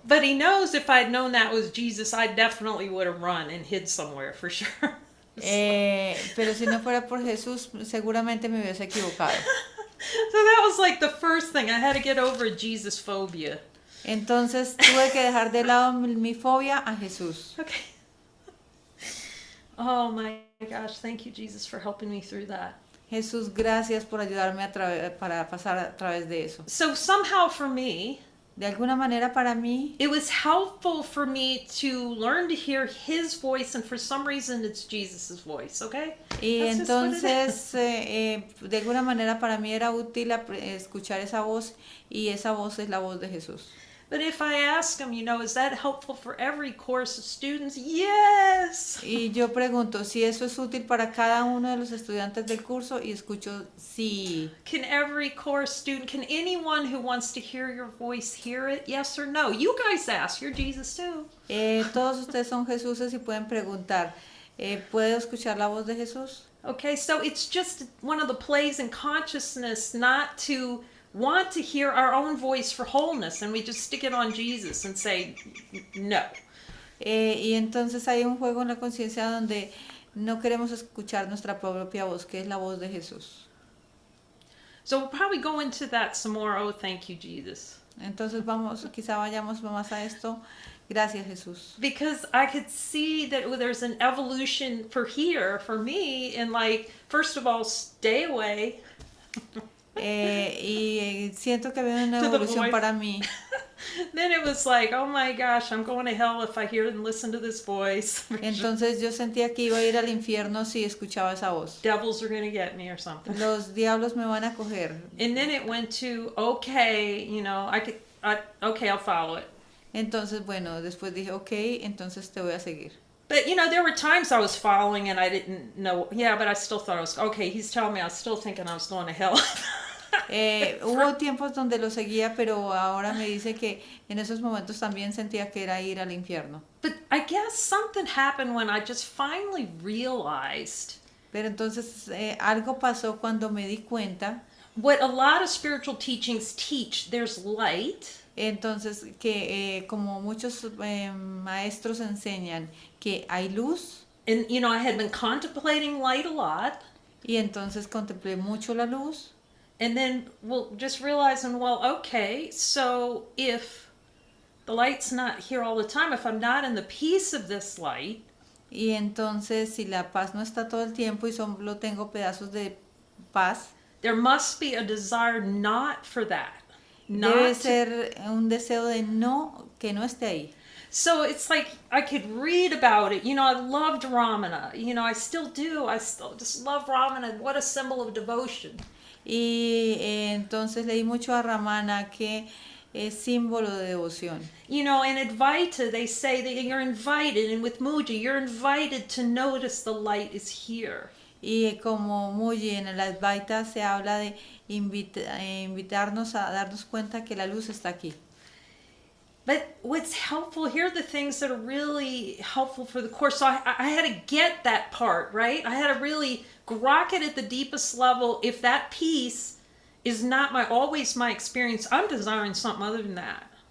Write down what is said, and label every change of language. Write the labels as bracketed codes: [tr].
[en] But he knows if I'd known that was Jesus, I definitely would have run and hid somewhere for sure. [es] Pero si no fuera por Jesús, seguramente me hubiese equivocado. [en] So that was like the first thing. I had to get over Jesus phobia. [es] Entonces tuve que dejar de lado mi fobia a Jesús. [en] Okay. Oh my gosh, thank you, Jesus, for helping me through that. [es] Jesús, gracias por ayudarme para pasar a través de eso. [en] So somehow for me, [es] De alguna manera para mí, [en] it was helpful for me to learn to hear his voice, and for some reason it's Jesus's voice, okay? [es] y [en] That's just what it [es] entonces de alguna manera para mí era útil escuchar esa voz, y esa voz es la voz de Jesús. [en] But if I ask him, is that helpful for every course of students? Yes! [es] Y yo pregunto si eso es útil para cada uno de los estudiantes del curso, y escucho sí. [en] Can every course student, can anyone who wants to hear your voice hear it? Yes or no? You guys ask, you're Jesus too. [es] Todos ustedes son Jesuses y pueden preguntar, ¿puedo escuchar la voz de Jesús? [en] Okay, so it's just one of the plays in consciousness not to want to hear our own voice for wholeness, and we just stick it on Jesus and say no. [es] Y entonces hay un juego en la conciencia donde no queremos escuchar nuestra propia voz, que es la voz de Jesús. [en] So we'll probably go into that some more. Oh, thank you, Jesus. [es] Entonces quizá vayamos más a esto. Gracias, Jesús. [en] Because I could see that there's an evolution for me, and like, first of all, stay away. [es] Y siento que había una [en] To the [es] evolución [en] voice. [es] para mí. [en] Then it was like, oh my gosh, I'm going to hell if I hear and listen to this voice. [es] Entonces yo sentía que iba a ir al infierno si escuchaba esa voz. [en] Devils are going to get me or something. [es] Los diablos me van a coger. [en] And then it went to, okay, okay, I'll follow it. [es] Entonces, bueno, después dije, ok, entonces te voy a seguir. [en] But, there were times I was following and I didn't know. Yeah, but I still thought okay, he's telling me, I was still thinking I was going to hell. [es] Hubo tiempos donde lo seguía, pero ahora me dice que en esos momentos también sentía que era ir al infierno. [en] But I guess something happened when I just finally realized [es] Pero entonces algo pasó cuando me di cuenta. [en] what a lot of spiritual teachings teach. There's light. [es] Entonces que como muchos maestros enseñan que hay luz. [en] And, I had been contemplating light a lot. [es] Y entonces contemplé mucho la luz. [en] And then, just realizing, okay, so if the light's not here all the time, if I'm not in the peace of this light. [es] Y entonces si la paz no está todo el tiempo y solo tengo pedazos de paz. [en] There must be a desire not for that. [es] Debe ser un deseo de que no esté ahí. [en] So it's like I could read about it. I loved Ramana. I still do. I still just love Ramana. What a symbol of devotion. [es] Y entonces leí mucho a Ramana, que es símbolo de devoción. [en] In Advaita, they say that you're invited, and with Muji, you're invited to notice the light is here. [es] Y como Muji en el Advaita se habla de invitarnos a darnos cuenta que la luz está aquí. [en] But what's helpful, here are the things that are really helpful for the Course. So I had to get that part, right? I had to really grok it at the deepest level. If that piece is not always my experience, I'm desiring something other than that.